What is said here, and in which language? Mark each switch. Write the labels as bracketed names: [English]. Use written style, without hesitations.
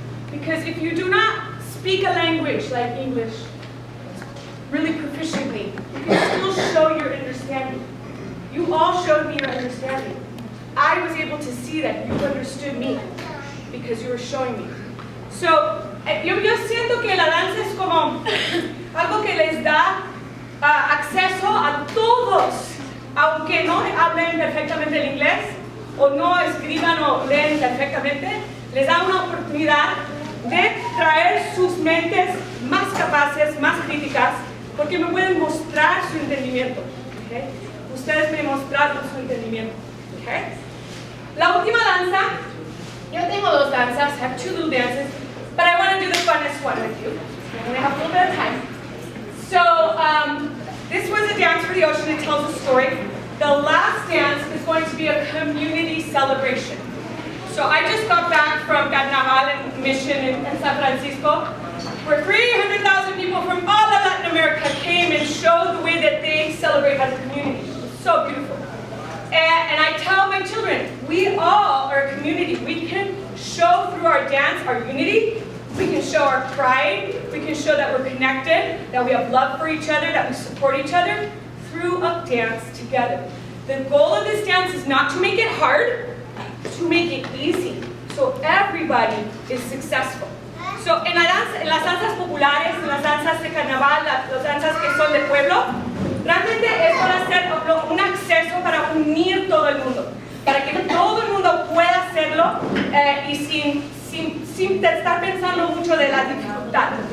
[English] Because if you do not speak a language like English really proficiently, you can still show your understanding. You all showed me your understanding. I was able to see that you understood me because you were showing me. [Spanish] So, yo siento que la danza es como algo que les da acceso a todos, aunque no hablen perfectamente el inglés, o no escriban o leen perfectamente, les da una oportunidad de traer sus mentes más capaces, más críticas, porque me pueden mostrar su entendimiento. ¿Okay? Ustedes me mostraron su entendimiento. ¿Okay? La última danza, yo tengo dos danzas, [English] I have two little dances, but I want to do the funnest one with you. I'm going to have a little bit of time. So, this was a dance for the ocean. It tells a story. The last dance is going to be a community celebration. So I just got back from Carnaval and Mission in San Francisco, where 300,000 people from all of Latin America came and showed the way that they celebrate as a community. It was so beautiful. And I tell my children, we all are a community. We can show through our dance our unity. We can show our pride. We can show that we're connected, that we have love for each other, that we support each other through a dance together. The goal of this dance is not to make it hard, to make it easy, so everybody is successful. [Spanish] So en las danzas populares, en las danzas de carnaval, las danzas que son de pueblo, realmente es para hacer un acceso para unir todo el mundo, para que todo el mundo pueda hacerlo y sin estar pensando mucho de la dificultad.